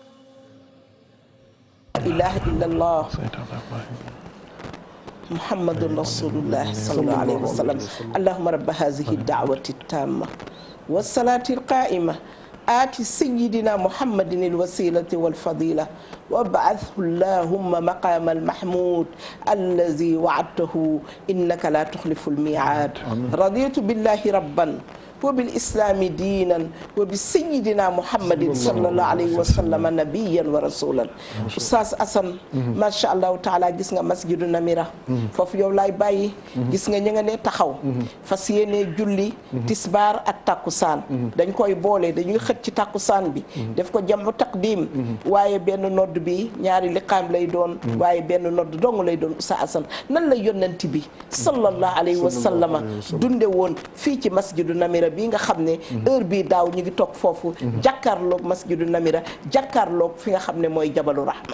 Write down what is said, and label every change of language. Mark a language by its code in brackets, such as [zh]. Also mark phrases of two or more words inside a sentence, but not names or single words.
[ar] لا إله إلا الله محمد رسول الله صلى الله عليه وسلم اللهم رب هذه الدعوة التامة والصلاة القائمة آت سيدنا محمد الوسيلة والفضيلة وابعثه اللهم مقام المحمود الذي وعدته إنك لا تخلف الميعاد رضيت بالله ربا وبالإسلام دينا وبسيدنا محمد صلى الله عليه وسلم نبيا ورسولا Oustaz Assane ما شاء الله تعالى [wo] gis nga masjidu Namira foofu yow laay bàyyi gis nga ñi nga ne taxaw fas yéene julli tisbaar ak takkusaan dañ koy boole dañuy xëcc ci takkusaan bi def ko [ar] جمع تقديم [wo] waaye benn nodd bi ñaari liqaam lay doon waaye benn nodd dong lay doon Oustaz Assane nan la yonent bi [ar] صلى الله عليه وسلم [wo] dunde woon fii ci masjidu Namira bii nga xam ne heure bii daaw ñu ngi toog foofu jàkkaarloog masjidu Namira jàkkaarloog fi nga xam ne mooy [ar] جبل الرحمة